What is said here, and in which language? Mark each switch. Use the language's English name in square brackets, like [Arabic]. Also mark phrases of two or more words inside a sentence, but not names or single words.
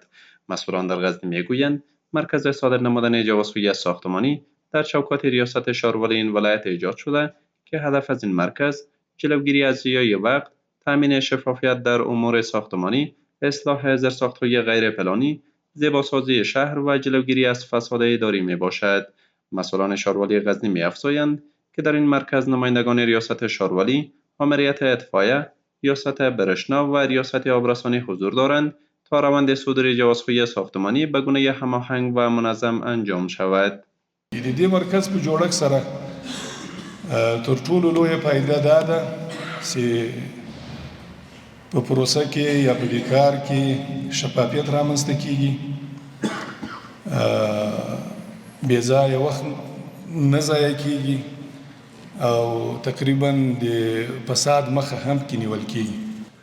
[Persian] مسئولان در غزنی میگویند مرکز صادر نمودن جوازهای ساختمانی در چوکات ریاست شارولی این ولایت ایجاد شده که هدف از این مرکز جلوگیری از ضیاع وقت، تامین شفافیت در امور ساختمانی، اصلاح زیرساخت‌های غیر پلانی، زیباسازی شهر و جلوگیری از فساد اداری میباشد. مسئولان شارولی غزنی می‌افزایند که در این مرکز نمایندگان ریاست شارولی، آمریت اطفایه، ریاست برشنا و ریاست آبرسانی حضور دارند تا روند صدور جوازهای ساختمانی به گونه هماهنگ و منظم انجام شود. [Pashto] د دې مرکز په جوړښت سره تر ټولو لویه فایده دا ده چې په پروسه کې یا په دې کار کې شفافیت رامنځته کیږي، بې ځایه وخت نه ضایع کیږي او تقریبا د فساد مخه هم کې نیول کیږي.